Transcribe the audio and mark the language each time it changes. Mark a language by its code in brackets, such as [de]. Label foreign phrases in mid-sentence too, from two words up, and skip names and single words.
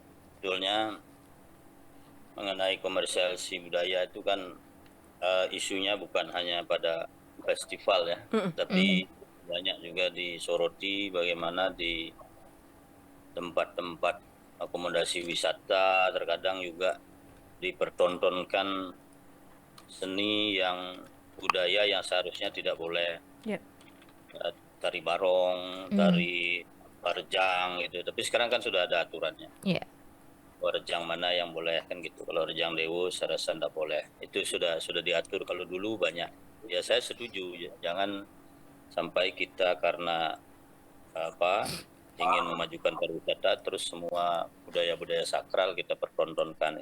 [id] Sebetulnya mengenai komersialisasi budaya itu kan isunya bukan hanya pada festival ya, tapi banyak juga disoroti bagaimana di tempat-tempat akomodasi wisata terkadang juga dipertontonkan seni yang budaya yang seharusnya tidak boleh. Tari barong, tari rejang gitu. Tapi sekarang kan sudah ada aturannya. Rejang mana yang boleh kan gitu. Kalau rejang dewu saya rasa tidak boleh. Itu sudah diatur. Kalau dulu banyak. Ya saya setuju. Jangan sampai kita karena ingin memajukan pariwisata terus semua budaya-budaya sakral kita pertontonkan.